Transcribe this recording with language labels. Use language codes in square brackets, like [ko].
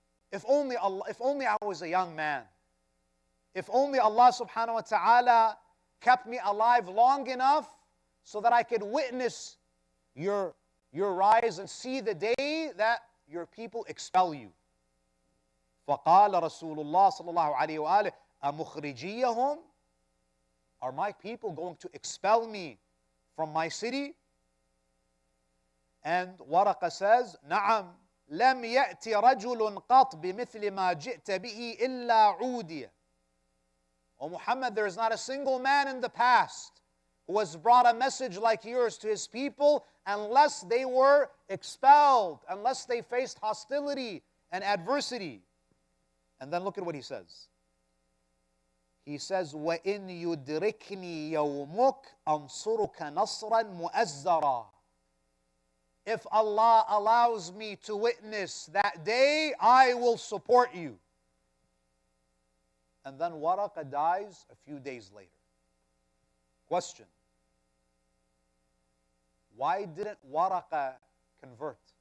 [en] If only I was a young man. If only Allah subhanahu wa ta'ala kept me alive long enough so that I could witness your rise and see the day that your people expel you. [ar] فقال رسول الله صلى الله عليه وآله أمخرجيهم. [en] Are my people going to expel me from my city? And Waraqa says, [ar] نعم لم يأتي رجل قط بمثل ما جئت به إلا عودي. [en] O Muhammad, there is not a single man in the past who has brought a message like yours to his people unless they were expelled, unless they faced hostility and adversity. And then look at what he says. He says, [ar] وَإِنْ يُدْرِكْنِي يَوْمُكَ أَنْصُرُكَ نَصْرًا مُؤَزَّرًا. [en] If Allah allows me to witness that day, I will support you. And then Waraqa dies a few days later. Question: why didn't Waraqa convert?